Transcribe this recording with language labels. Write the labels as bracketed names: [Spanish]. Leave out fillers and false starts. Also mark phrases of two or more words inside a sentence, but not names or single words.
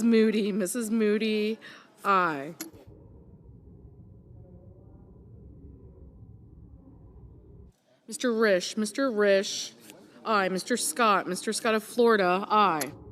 [English] Moody, aye. Mr. Risch, aye. Mr. Scott of Florida, aye.